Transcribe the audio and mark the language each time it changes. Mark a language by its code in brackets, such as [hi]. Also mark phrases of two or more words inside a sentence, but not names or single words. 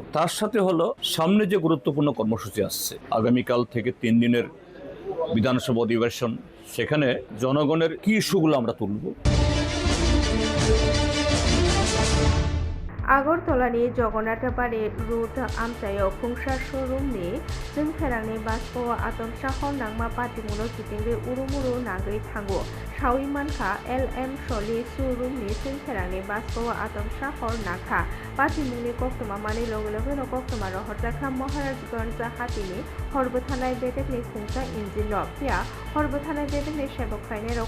[bn] তার সাথে হলো সামনে যে গুরুত্বপূর্ণ কর্মসূচি আসছে, আগামীকাল থেকে 3 দিনের বিধানসভা অধিবেশন, সেখানে জনগণের কি ইস্যুগুলো আমরা তুলব। [trp] আগরতলানি জগন্নাথবাড়ি রুট আমচাयो फुंसार शोरूमनि जोंथेरांनि बासपो आतमसाखौ नांमा पाटिमुनो किटिंगै उरुमुरु नागै थांगो सावि मानखा LM सलि शोरूमनि जोंथेरांनि बासपो आतमसाखौ नाखा पाटिमुनि कक्टमा मानि लगे लगे न कक्टमा रहरजाखा महाराजगंज हातिनि हरबो थानाय बेटेकनि खुंसा इन्जिन पिया हरबो थानाय बेटेकनि सेबक फाइने रक